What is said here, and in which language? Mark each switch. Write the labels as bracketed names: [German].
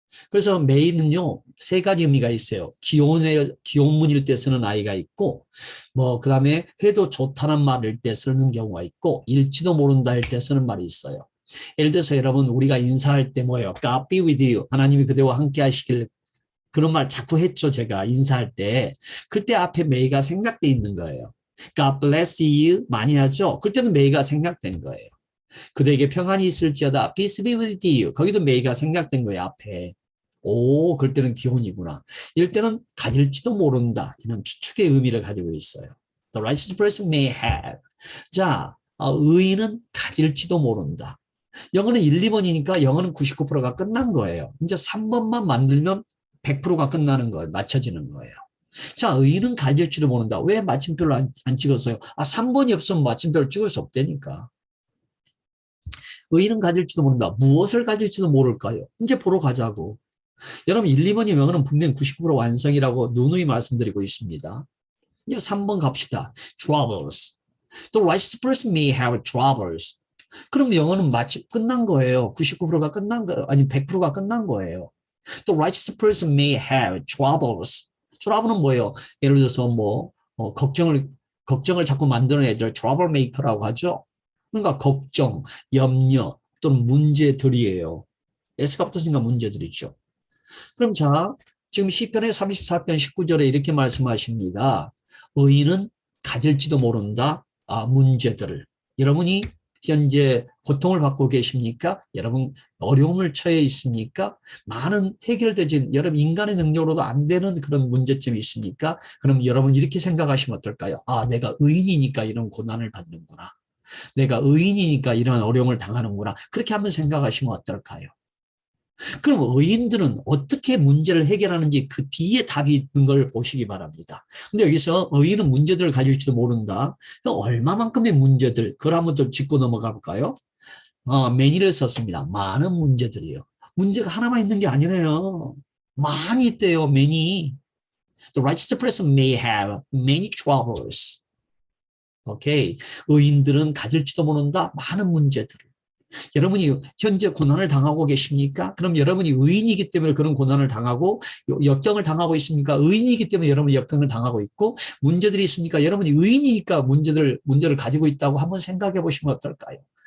[Korean] 그래서 메인은요, 세 가지 의미가 있어요. 기혼문일 때 쓰는 아이가 있고, 그 다음에 해도 좋다는 말일 때 쓰는 경우가 있고, 일지도 모른다 할 때 쓰는 말이 있어요. 예를 들어서 여러분, 우리가 인사할 때 뭐예요? [English] God be with you. [Korean] 하나님이 그대와 함께 하시길. 그런 말 자꾸 했죠, 제가 인사할 때. 그때 앞에 may가 생략돼 있는 거예요. [English] God bless you [Korean] 많이 하죠. 그때는 may가 생략된 거예요. 그대에게 평안이 있을지어다. [English] Peace be with you. [Korean] 거기도 may가 생략된 거예요, 앞에. 오, 그럴 때는 기혼이구나. 이럴 때는 가질지도 모른다. 이런 추측의 의미를 가지고 있어요. [English] The righteous person may have. [Korean] 자, 의인은 가질지도 모른다. 영어는 1, 2번이니까 영어는 99%가 끝난 거예요. 이제 3번만 만들면 100%가 끝나는 거예요. 맞춰지는 거예요. 자, 의인은 가질지도 모른다. 왜 마침표를 안 찍었어요? 3번이 없으면 마침표를 찍을 수 없다니까. 의인은 가질지도 모른다. 무엇을 가질지도 모를까요? 이제 보러 가자고. 여러분 1, 2번이 영어는 분명 99% 완성이라고 누누이 말씀드리고 있습니다. 이제 3번 갑시다. Troubles. [English] The righteous person may have troubles. [Korean] 그럼 영어는 마치 끝난 거예요. 99%가 끝난 거예요. 아니 100%가 끝난 거예요. [English] The righteous person may have troubles. [Korean] trouble는 뭐예요? 예를 들어서 걱정을 자꾸 만드는 애들 trouble maker라고 하죠. 그러니까 걱정, 염려 또는 문제들이에요. S가 붙었으니까 문제들이죠. 그럼 자, 지금 시편의 34편 19절에 이렇게 말씀하십니다. 의인은 가질지도 모른다. 문제들을. 여러분이 현재 고통을 받고 계십니까? 여러분 어려움을 처해 있습니까? 많은 해결되지 여러분 인간의 능력으로도 안 되는 그런 문제점이 있습니까? 그럼 여러분 이렇게 생각하시면 어떨까요? 내가 의인이니까 이런 고난을 받는구나. 내가 의인이니까 이런 어려움을 당하는구나. 그렇게 한번 생각하시면 어떨까요? 그럼 의인들은 어떻게 문제를 해결하는지 그 뒤에 답이 있는 걸 보시기 바랍니다. 근데 여기서 의인은 문제들을 가질지도 모른다. 얼마만큼의 문제들, 그걸 한번 더 짚고 넘어가 볼까요? many를 썼습니다. 많은 문제들이요. 문제가 하나만 있는 게 아니네요. 많이 있대요, many. [English] The righteous person may have many troubles. 오케이. [Korean] 의인들은 가질지도 모른다. 많은 문제들을. 여러분이 현재 고난을 당하고 계십니까? 그럼 여러분이 의인이기 때문에 그런 고난을 당하고 역경을 당하고 있습니까? 의인이기 때문에 여러분이 역경을 당하고 있고 문제들이 있습니까? 여러분이 의인이니까 문제를 가지고 있다고 한번 생각해 보시면 어떨까요?